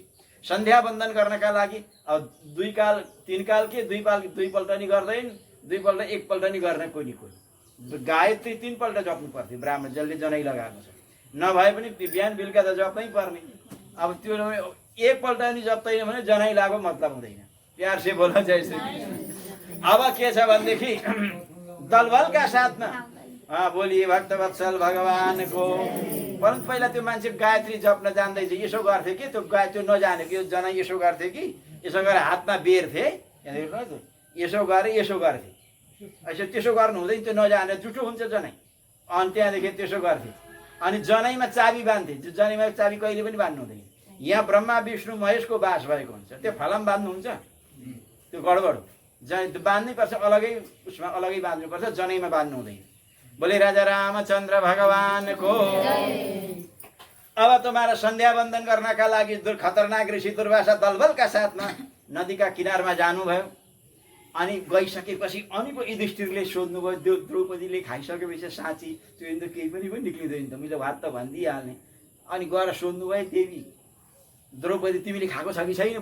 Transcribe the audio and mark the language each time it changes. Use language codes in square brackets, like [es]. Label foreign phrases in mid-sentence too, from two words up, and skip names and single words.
[ne] सन्ध्या वन्दन गर्नका लागि अब 2 काल 3 काल के 2 पल्ट नि गर्दैन, 2 पल्ट 1 पल्ट नि गर्ने कोही नि कोही। गायत्री 3 पल्ट जप्नु पर्थ्यो ब्राह्मण जसले जनै लगाएको छ, नभए पनि बिहान बेलुका त जप्नै पर्ने। अब त्यो 1 पल्ट नि जप्दैन भने जनै लागो मतलब हुँदैन। [hi] प्यार से बोला जय श्री। [ne] अब के छ भनेदेखि दलबलका साथमा बोलिए भक्तवत्सल भगवानको। परन्तु पहिला त्यो मान्छे गायत्री जप्न जान्दैछ, यसो गर्थे कि त्यो त्यो नजानेको यो जनै यसो गर्थे कि यसो गरेर हातमा बेर्थे, यसो गरे यसो गर्थे। यसो त्यसो गर्नु हुँदैन, त्यो नजाने जुठो हुन्छ जनै। अनि त्यहाँदेखि त्यसो गर्थे अनि जनैमा चाबी बाँध्थे। जनैमा चाबी कहिले पनि बाँध्नु हुँदैन। यहाँ ब्रह्मा विष्णु महेशको बास भएको हुन्छ, त्यो फलाम बाँध्नुहुन्छ, त्यो गडबड हो। बाँध्नै पर्छ, अलगै उसमा अलगै बाँध्नुपर्छ, जनैमा बाँध्नु हुँदैन। [hi] बोले राजा [ne] रामचन्द्र भगवानको। अब तुम्हारा संध्या वन्दन गर्नका लागि खतरनाक ऋषि दुर्वासा दलबलका साथमा नदीका किनारमा जानुभयो। अनि गइसकेपछि अनि पो युधिष्ठिरले सोध्नुभयो, द्रौपदीले खाइसकेपछि साँची त्यो त केही पनि निक्लिँदैन त, मैले भात त भनिदिइहाल्ने। अनि गएर सोध्नुभयो, देवी द्रौपदी तिमीले खाएको छ कि छैन?